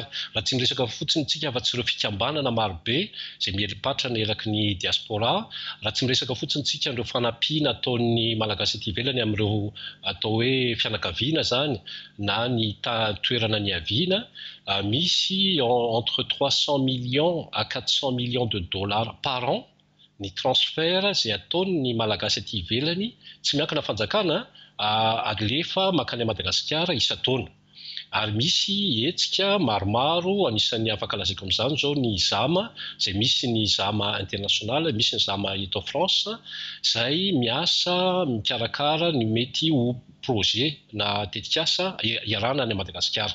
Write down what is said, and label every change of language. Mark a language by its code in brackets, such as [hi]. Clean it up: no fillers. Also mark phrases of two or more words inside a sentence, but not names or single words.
[mg] Raha tsy miresaka fotsiny tsika fa tsy ireo fikambanana marobe izay mieripatrana eraky ny diaspora, raha tsy miresaka fotsiny tsika ireo fanampiana ataon'ny malagasy ity ivelany amin'ireo atao hoe fianakaviana zany na ny toerana ny aviana, misy [fr] entre 300 millions à 400 millions de dollars par an [mg] ny transfert izay ataon'ny malagasy aty ivelany tsy miankina fanjakana alefa makany Madagasikara isan-taona. Ary misy hetsika maromaro anisan'ny afaka lazaiko amin'izany zao ny Zama, izay misy ny Zama international, misy ny Zama eto France, izay miasa mikarakara ny mety ho projet na tetikasa iarana any Madagasikara.